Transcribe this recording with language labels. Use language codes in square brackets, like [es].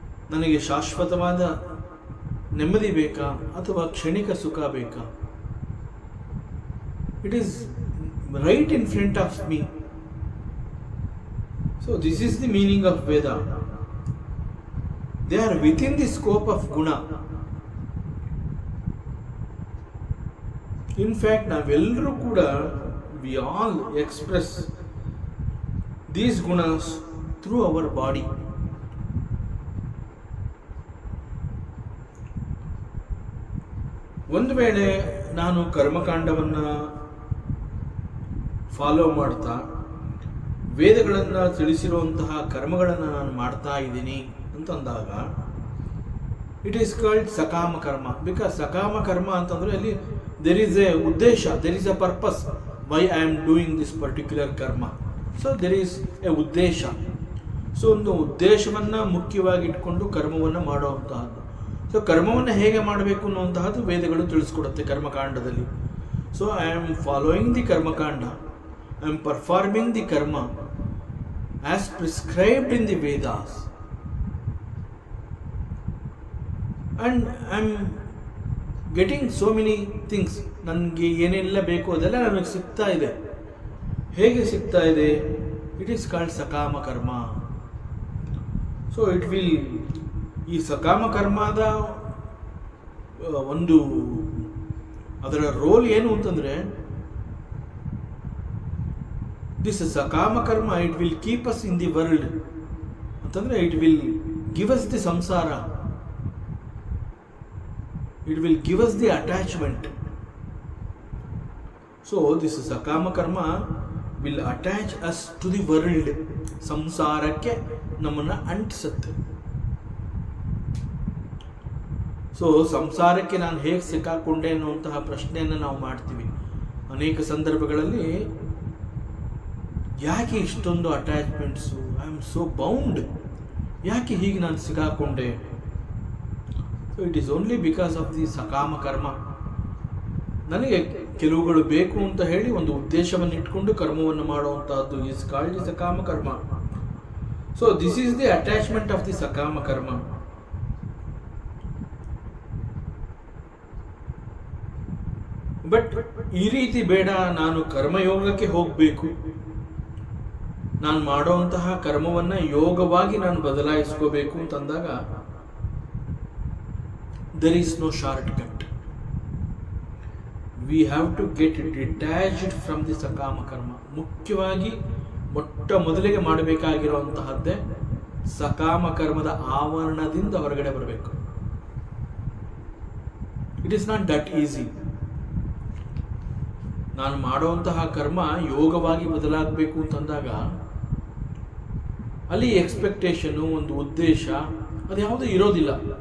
[kn] ನನಗೆ ಶಾಶ್ವತವಾದ ನೆಮ್ಮದಿ ಬೇಕಾ ಅಥವಾ ಕ್ಷಣಿಕ ಸುಖ ಬೇಕಾ? [en] It is right in front of me. So this is the meaning of Veda. They are within the scope of guna. In fact, [kn] ನಾವೆಲ್ಲರೂ ಕೂಡ [en] we all express these gunas through our body. [kn] ಒಂದು ವೇಳೆ ನಾನು ಕರ್ಮಕಾಂಡವನ್ನು follow ಮಾಡ್ತಾ ವೇದಗಳನ್ನು ತಿಳಿಸಿರುವಂತಹ ಕರ್ಮಗಳನ್ನು ನಾನು ಮಾಡ್ತಾ ಇದ್ದೀನಿ ಅಂತಂದಾಗ [en] it is called [kn] ಸಕಾಮ ಕರ್ಮ. [en] because ಸಕಾಮ ಕರ್ಮ [kn] ಅಂತಂದರೆ ಅಲ್ಲಿ [en] there is a uddesha, there is a purpose why I am doing this particular karma. So there is a uddesha. [kn] So ಒಂದು ಉದ್ದೇಶವನ್ನು ಮುಖ್ಯವಾಗಿ ಇಟ್ಕೊಂಡು ಕರ್ಮವನ್ನು ಮಾಡುವಂತಹದ್ದು. ಸೊ ಕರ್ಮವನ್ನು ಹೇಗೆ ಮಾಡಬೇಕು ಅನ್ನುವಂತಹದ್ದು ವೇದಗಳು ತಿಳಿಸ್ಕೊಡುತ್ತೆ ಕರ್ಮಕಾಂಡದಲ್ಲಿ. [en] So I am following the karmakanda, I am performing the karma as prescribed in the Vedas and I am getting so many things. [kn] ನನಗೆ ಏನೆಲ್ಲ ಬೇಕು ಅದೆಲ್ಲ ನನಗೆ ಸಿಗ್ತಾ ಇದೆ. ಹೇಗೆ ಸಿಗ್ತಾ ಇದೆ? [en] It is called sakama karma. So it will, [kn] ಈ ಸಕಾಮ ಕರ್ಮದ ಒಂದು ಅದರ ರೋಲ್ ಏನು ಅಂತಂದರೆ, [en] This sakama karma it will keep us in the world ಅಂತಂದರೆ it will give us the samsara, it will give us the attachment. So this sakama karma will attach us to the world. [kn] ಸಂಸಾರಕ್ಕೆ ನಮ್ಮನ್ನು ಅಂಟಿಸುತ್ತೆ. ಸೊ ಸಂಸಾರಕ್ಕೆ ನಾನು ಹೇಗೆ ಸಿಕ್ಕಾಕೊಂಡೆ ಅನ್ನುವಂತಹ ಪ್ರಶ್ನೆಯನ್ನು ನಾವು ಮಾಡ್ತೀವಿ ಅನೇಕ ಸಂದರ್ಭಗಳಲ್ಲಿ. ಯಾಕೆ ಇಷ್ಟೊಂದು ಅಟ್ಯಾಚ್ಮೆಂಟ್ಸು? [en] I am so bound. [kn] ಯಾಕೆ ಹೀಗೆ ನಾನು ಸಿಕ್ಕಾಕೊಂಡೆ? [en] so it is only because of the [kn] ಸಕಾಮ ಕರ್ಮ. ನನಗೆ ಕೆಲವುಗಳು ಬೇಕು ಅಂತ ಹೇಳಿ ಒಂದು ಉದ್ದೇಶವನ್ನು ಇಟ್ಕೊಂಡು ಕರ್ಮವನ್ನು ಮಾಡುವಂತಹದ್ದು [en] is called the [kn] ಸಕಾಮ ಕರ್ಮ. [en] So this is the attachment of the sakama karma. [kn] ಬಟ್ ಈ ರೀತಿ ಬೇಡ, ನಾನು ಕರ್ಮಯೋಗಕ್ಕೆ ಹೋಗಬೇಕು, ನಾನು ಮಾಡುವಂತಹ ಕರ್ಮವನ್ನು ಯೋಗವಾಗಿ ನಾನು ಬದಲಾಯಿಸ್ಕೋಬೇಕು ಅಂತಂದಾಗ [en] there is no shortcut. We have to get detached from the sakama karma. [kn] ಮುಖ್ಯವಾಗಿ ಮೊಟ್ಟ ಮೊದಲಿಗೆ ಮಾಡಬೇಕಾಗಿರುವಂತಹದ್ದೇ ಸಕಾಮ ಕರ್ಮದ ಆವರಣದಿಂದ ಹೊರಗಡೆ ಬರಬೇಕು. [en] It is not that easy. [kn] ನಾನು ಮಾಡುವಂತಹ ಕರ್ಮ ಯೋಗವಾಗಿ ಬದಲಾಗಬೇಕು ಅಂತಂದಾಗ ಅಲ್ಲಿ ಎಕ್ಸ್ಪೆಕ್ಟೇಷನು, ಒಂದು ಉದ್ದೇಶ ಅದು ಯಾವುದೂ ಇರೋದಿಲ್ಲ.